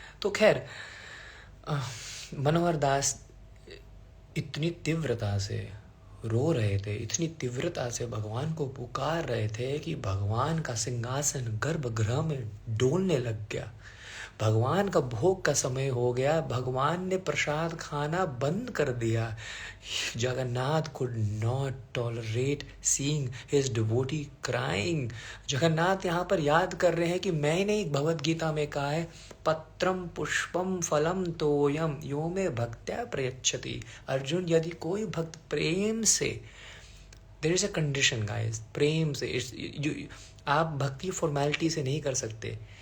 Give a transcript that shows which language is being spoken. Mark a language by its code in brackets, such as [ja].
[hi] तो खैर, मनोहर दास इतनी तीव्रता से रो रहे थे, इतनी तीव्रता से भगवान को पुकार रहे थे कि भगवान का सिंहासन गर्भगृह में डोलने लग गया। भगवान का भोग का समय हो गया, भगवान ने प्रसाद खाना बंद कर दिया. [en] Jagannath could not tolerate seeing his devotee crying. [hi] Jagannath यहाँ पर याद कर रहे हैं कि मैंने भगवद गीता में कहा है, [sa] पत्रम पुष्पम फलम तोयम यो में भक्त्या प्रयच्छति. [hi] अर्जुन, यदि कोई भक्त प्रेम से, [en] there is a condition guys, [hi] प्रेम से, आप भक्ति फॉर्मेलिटी से नहीं कर सकते.